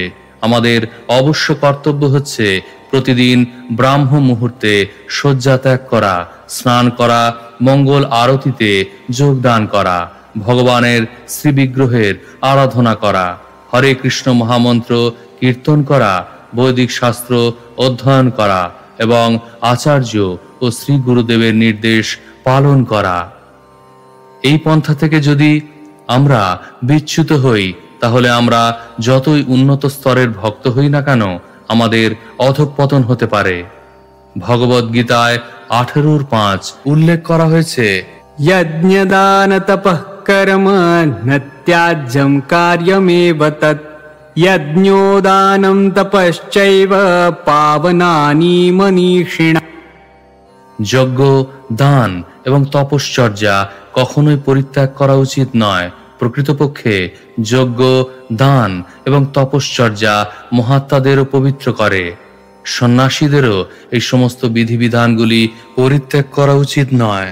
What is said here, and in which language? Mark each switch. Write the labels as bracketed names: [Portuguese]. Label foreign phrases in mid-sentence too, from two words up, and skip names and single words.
[Bangla] আমাদের অবশ্য কর্তব্য হচ্ছে প্রতিদিন ব্রাহ্ম মুহূর্তে শয্যা ত্যাগ করা, স্নান করা, মঙ্গল আরতিতে যোগদান করা, ভগবানের শ্রীবিগ্রহের আরাধনা করা, হরে কৃষ্ণ মহামন্ত্র কীর্তন করা, বৈদিক শাস্ত্র অধ্যয়ন করা এবং আচার্য ও শ্রী গুরুদেবের নির্দেশ পালন করা। এই পন্থা থেকে যদি আমরা বিচ্যুত হই তাহলে আমরা যতই উন্নত স্তরের ভক্ত হই না কেন আমাদের অধঃপতন হতে পারে। ভগবদ্গীতায় 18:5 উল্লেখ করা হয়েছে, [Sanskrit] यज्ञदान तपः कर्म न त्याज्यं कार्यमेव तत् यज्ञोदानं तपश्चैव पावनानि मनीषिणा। [Bangla] যজ্ঞ, দান এবং তপশ্চর্যা কখনোই পরিত্যাগ করা উচিত নয়। প্রকৃতপক্ষে যজ্ঞ, দান এবং তপশ্চর্যা মহাত্মাদেরও পবিত্র করে। সন্ন্যাসীদেরও এই সমস্ত বিধিবিধানগুলি পরিত্যাগ করা উচিত নয়।